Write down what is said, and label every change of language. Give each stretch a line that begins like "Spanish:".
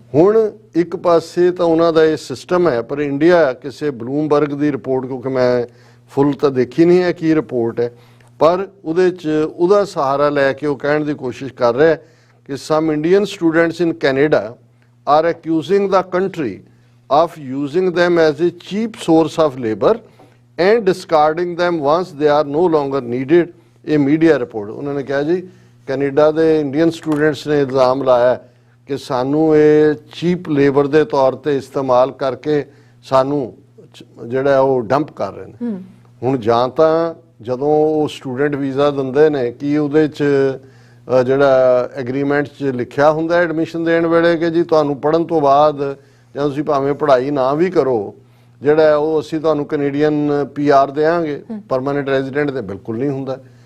Punjabi: ਹੁਣ ਇੱਕ ਪਾਸੇ ਤਾਂ ਉਹਨਾਂ ਦਾ ਇਹ ਸਿਸਟਮ ਹੈ, ਪਰ ਇੰਡੀਆ ਕਿਸੇ ਬਲੂਮਬਰਗ ਦੀ ਰਿਪੋਰਟ, ਕਿਉਂਕਿ ਮੈਂ ਫੁੱਲ ਤਾਂ ਦੇਖੀ ਨਹੀਂ ਹੈ ਕੀ ਰਿਪੋਰਟ ਹੈ, ਪਰ ਉਹਦੇ 'ਚ ਉਹਦਾ ਸਹਾਰਾ ਲੈ ਕੇ ਉਹ ਕਹਿਣ ਦੀ ਕੋਸ਼ਿਸ਼ ਕਰ ਰਿਹਾ ਕਿ
English: Some Indian students in Canada are accusing the country of using them as a cheap source of labor and discarding them once they are no longer needed, a media report।
Hindi: उन्होंने कहा जी कनेडा
Punjabi: ਦੇ ਇੰਡੀਅਨ ਸਟੂਡੈਂਟਸ ਨੇ ਇਲਜ਼ਾਮ ਲਾਇਆ ਕਿ ਸਾਨੂੰ ਇਹ cheap labour ਦੇ ਤੌਰ ਤੇ ਇਸਤੇਮਾਲ ਕਰਕੇ ਸਾਨੂੰ ਜਿਹੜਾ ਉਹ ਡੰਪ ਕਰ ਰਹੇ ਨੇ। ਹੁਣ ਜਾਂ ਤਾਂ ਜਦੋਂ ਉਹ ਸਟੂਡੈਂਟ ਵੀਜ਼ਾ ਦਿੰਦੇ ਨੇ ਕਿ ਉਹਦੇ 'ਚ ਜਿਹੜਾ ਐਗਰੀਮੈਂਟ 'ਚ ਲਿਖਿਆ ਹੁੰਦਾ ਐਡਮਿਸ਼ਨ ਦੇਣ ਵੇਲੇ ਕਿ ਜੀ ਤੁਹਾਨੂੰ ਪੜ੍ਹਨ ਤੋਂ ਬਾਅਦ ਜਾਂ ਤੁਸੀਂ ਭਾਵੇਂ ਪੜ੍ਹਾਈ ਨਾ ਵੀ ਕਰੋ ਜਿਹੜਾ ਉਹ ਅਸੀਂ ਤੁਹਾਨੂੰ ਕੈਨੇਡੀਅਨ PR ਦੇਵਾਂਗੇ, ਪਰਮਾਨੈਂਟ ਰੈਜ਼ੀਡੈਂਟ ਤੇ ਬਿਲਕੁਲ ਨਹੀਂ ਹੁੰਦਾ।